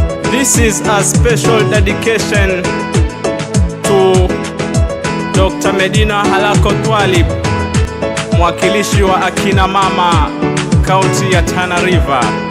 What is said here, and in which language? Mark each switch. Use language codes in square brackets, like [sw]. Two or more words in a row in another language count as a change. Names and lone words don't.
[en] This is a special dedication to Doctor Medina Halako Twalib, [sw] mwakilishi wa akina mama kaunti ya Tana River.